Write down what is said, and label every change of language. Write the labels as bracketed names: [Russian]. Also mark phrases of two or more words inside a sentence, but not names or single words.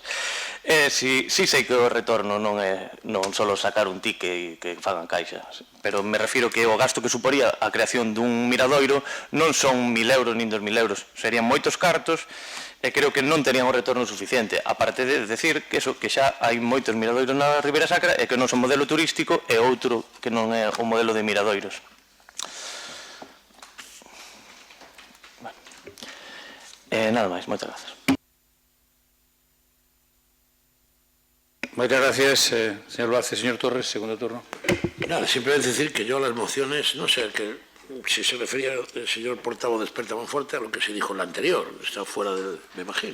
[Galician] Si sei que o retorno non é só sacar un tique e que fagan caixas, pero me refiro que o gasto que suporía a creación dun miradoiro non son 1.000 euros nin 2.000 euros, serían moitos cartos e creo que non terían o retorno suficiente, aparte de decir que xa hai moitos miradoiros na Ribeira Sacra e que non son modelo turístico e outro que non é o modelo de miradoiros. Nada máis, moitas grazas. [Spanish] Muchas gracias, señor Luaces. Señor Torres, segundo turno. Nada, simplemente decir que yo las mociones, no sé, que si se refería el señor portavoz de Desperta Monforte a lo que se dijo en la anterior, está fuera del, me imagino.